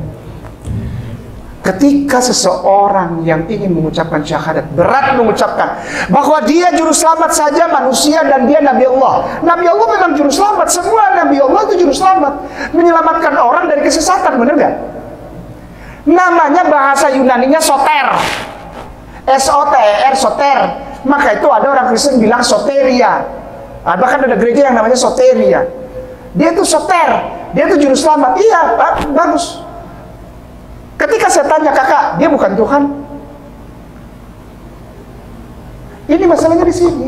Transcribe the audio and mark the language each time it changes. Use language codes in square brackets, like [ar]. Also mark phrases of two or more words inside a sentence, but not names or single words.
[id] Ketika seseorang yang ingin mengucapkan syahadat, berat mengucapkan bahwa dia juru selamat saja manusia dan dia Nabi Allah. Nabi Allah memang juru selamat. Semua Nabi Allah itu juru selamat. Menyelamatkan orang dari kesesatan, benar gak? Namanya bahasa Yunaninya soter. S-O-T-E-R, soter. Maka itu ada orang Kristen bilang soteria. Bahkan ada gereja yang namanya soteria. Dia itu soter. Dia itu juru selamat. Iya, bagus. Ketika saya tanya kakak, dia bukan Tuhan. Ini masalahnya di sini.